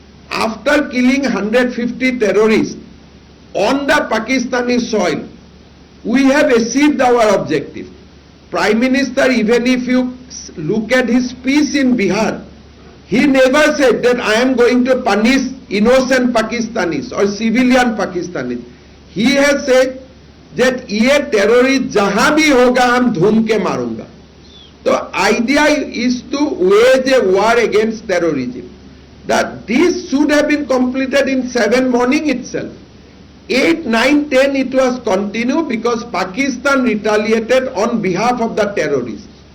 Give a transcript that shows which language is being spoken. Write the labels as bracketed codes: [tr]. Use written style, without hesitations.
[en] After killing 150 terrorists on the Pakistani soil, we have achieved our objective. Prime Minister, even if you look at his speech in Bihar, he never said that I am going to punish innocent Pakistanis or civilian Pakistanis. He has said that [hi] ये terrorist जहां भी होगा हम धूम के मारूंगा. [en] तो idea is to wage a war against terrorism. That this should have been completed in 7 morning itself. 8, 9, 10 it was continued because Pakistan retaliated on behalf of the terrorists.